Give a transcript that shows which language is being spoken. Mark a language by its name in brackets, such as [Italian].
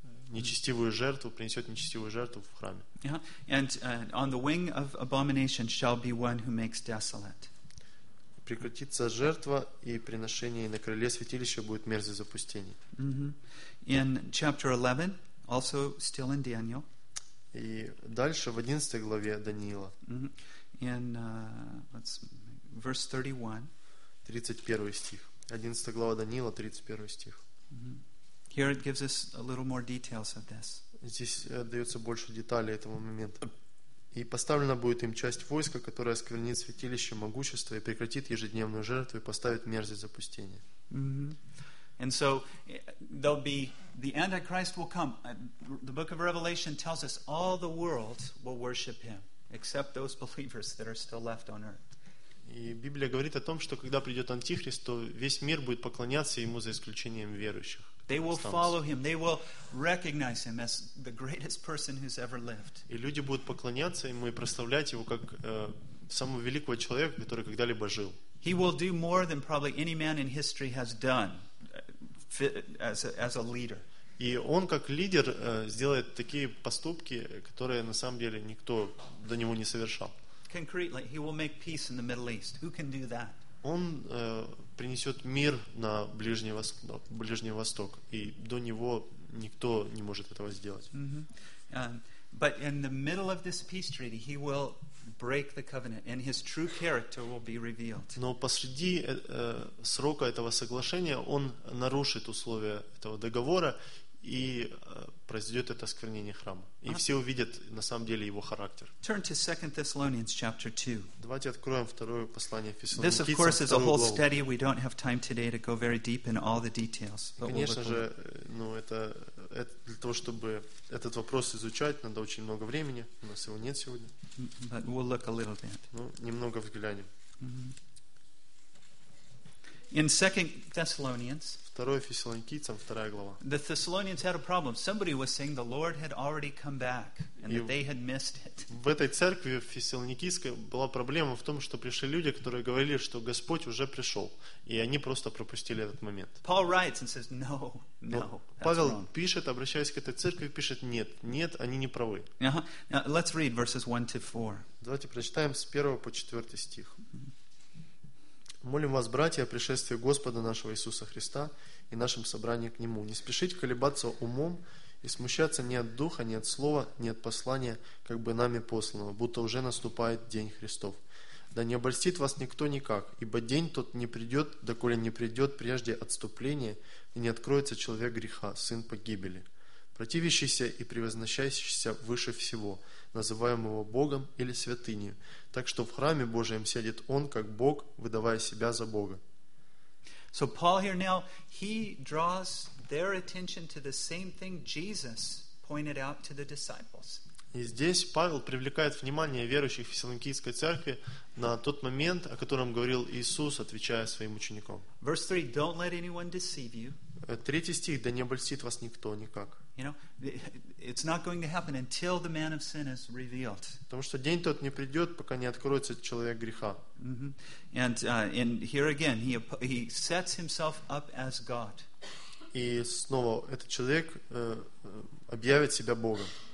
[Russian] нечестивую жертву, принесет нечестивую жертву в храме. [English] Yeah. And on the wing of abomination shall be one who makes desolate. [Russian] Прекратится жертва, и приношение на крыле святилища будет мерзость запустения. [English] In chapter 11, also still in Daniel. [Russian] И дальше в 11 главе Даниила. [English] In verse 31. [Russian] 31 стих. 11 глава Даниила, 31 стих. [English] Here it gives us a little more details of this. [Russian] Здесь дается больше деталей этого момента. И поставлена будет им часть войска, которая осквернит святилище могущества и прекратит ежедневную жертву и поставит мерзость запустения. [English] And so there'll be the Antichrist will come. The book of Revelation tells us all the world will worship him, except those believers that are still left on earth. [Russian] И Библия говорит о том, что когда придет Антихрист, то весь мир будет поклоняться ему за исключением верующих. [English] They will follow him. They will recognize him as the greatest person who's ever lived. [Russian] И люди будут поклоняться ему и прославлять его как самого великого человека, который когда-либо жил. [English] He will do more than probably any man in history has done as a leader. [Russian] И он как лидер сделает такие поступки, которые на самом деле никто до него не совершал. [English] Concretely, he will make peace in the Middle East. Who can do that? [Russian] Он принесет мир на Ближний Восток, и до него никто не может этого сделать. [English] But in the middle of this peace treaty, he will break the covenant, and his true character will be revealed. [Russian] Но посреди срока этого соглашения он нарушит условия этого договора и произойдет это осквернение храма. И все увидят на самом деле его характер. [English] Turn to 2 Thessalonians chapter 2. [Russian] Давайте откроем второе послание Фессалоникийцам. [English] This, of course, is a whole study. We don't have time today to go very deep in all the details. [Russian] Конечно же, это для того, чтобы этот вопрос изучать, надо очень много времени. У нас его нет сегодня. [English] But we'll look a little bit. [Russian] Ну, немного взглянем. [English] In 2 Thessalonians, [Russian] 2 Фессалоникийцам, 2 глава. [English] The Thessalonians had a problem. Somebody was saying the Lord had already come back and that they had missed it. [Russian] В этой церкви фессалоникийской была проблема в том, что пришли люди, которые говорили, что Господь уже пришел, и они просто пропустили этот момент. [English] Paul writes and says, "No, no." [Russian] Павел пишет, обращаясь к этой церкви, пишет: "Нет, нет, они не правы." [English] Now, let's read verses 1 to 4. [Russian] Давайте прочитаем с 1 по 4 стих. Молим вас, братья, о пришествии Господа нашего Иисуса Христа и нашем собрании к Нему. Не спешите колебаться умом и смущаться ни от Духа, ни от Слова, ни от послания, как бы нами посланного, будто уже наступает день Христов. Да не обольстит вас никто никак, ибо день тот не придет, доколе не придет прежде отступление и не откроется человек греха, сын погибели, противящийся и превозносящийся выше всего, называемого Богом или святынью, так что в храме Божием сядет он как Бог, выдавая себя за Бога. [English] So Paul here now, he draws their attention to the same thing Jesus pointed out to the disciples. [Russian] И здесь Павел привлекает внимание верующих в Фессалоникийской церкви на тот момент, о котором говорил Иисус, отвечая своим ученикам. [English] Verse 3, don't let anyone deceive you. [Russian] Третий стих, да не обольстит вас никто никак. [English] You know, it's not going to happen until the man of sin is revealed. [Russian] Потому что день тот не придет, пока не откроется человек греха. [English] And here again, he sets himself up as God. [Russian] И снова этот человек объявит себя Богом.